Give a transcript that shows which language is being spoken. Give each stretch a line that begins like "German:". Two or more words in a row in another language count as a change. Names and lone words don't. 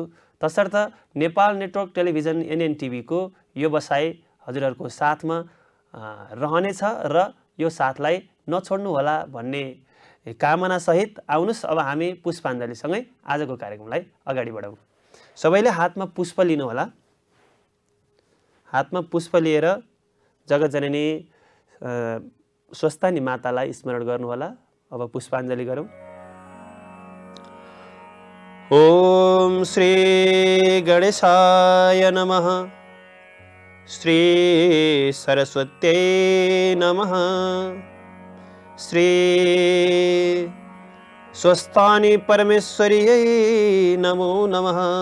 Nepali: तसर्थ नेपाल नेटवर्क टेलिभिजन NN को यो बसाइ हजुरहरूको साथमा रहनेछ र यो साथलाई नछोड्नु होला भन्ने कामना सहित आउनुस् अब हामी पुष्पाञ्जलीसँगै आजको कार्यक्रमलाई अगाडि बढाउँ। सबैले हातमा पुष्प लिनु होला। हातमा पुष्प लिएर जगतजननी स्वस्थानी मातालाई स्मरण गर्नुहोला। अब पुष्पाञ्जली गरौँ।
Sanskrit: ओम श्री गणेशाय नमः। श्री सरस्वत्यै नमः। श्री स्वस्थानी परमेश्वर्यै नमो नमः।